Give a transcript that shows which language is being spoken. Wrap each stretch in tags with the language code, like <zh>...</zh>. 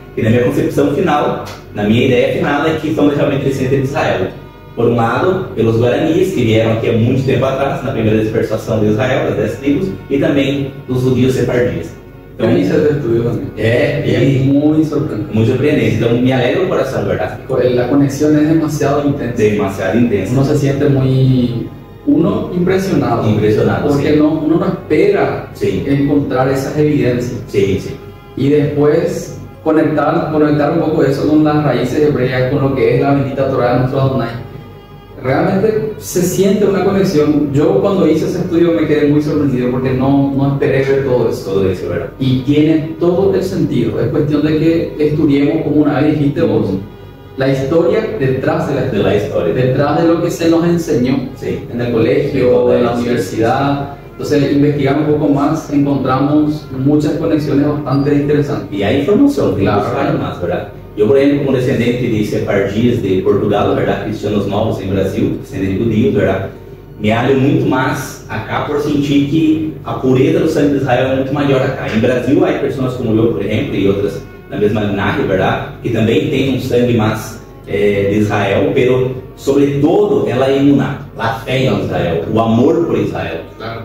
<pt>Que na minha concepção final, na minha ideia final, é que são realmente descendentes de Israel. Por um lado, pelos guaranis, que vieram aqui há muito tempo atrás, na primeira dispersação de Israel, das 10 tribos, e também dos judeus sefardíes. Então, isso é virtude, é muito surpreendente. Muito surpreendente. Então, me alegra o coração, verdade?</pt> <es>A conexión es demasiado intensa. Demasiado intensa. Uno se siente muy... Uno impresionado. Porque sí. Uno no espera encontrar esas evidencias. Sí, sí. Y después conectar un poco eso con las raíces hebreas, con lo que es la bendita Torah de nuestro Adonai. Realmente se siente una conexión. Yo cuando hice ese estudio me quedé muy sorprendido porque no esperé ver todo eso. Todo eso, ¿verdad? Y tiene todo el sentido. Es cuestión de que estudiemos, como una vez dijiste vos, la historia detrás de la historia, detrás de lo que se nos enseñó en el colegio, en la universidad. Entonces, investigando un poco más, encontramos muchas conexiones bastante interesantes. Y hay información, claro, más, ¿verdad?</es> <pt>Eu, por exemplo, como descendente de sefardíes de Portugal, verdade,</pt> <es>cristianos</es> <pt>novos em Brasil, descendente de judeus, verdade, me abre muito mais acá por sentir que a pureza do sangue de Israel é muito maior acá. Em Brasil, há pessoas como eu, por exemplo, e outras na mesma linhagem, verdade, que também tem um sangue mais de Israel,</pt> <es>pero</es> <pt>sobretudo ela é imuná, a fé em Israel, o amor por Israel. Claro.</pt>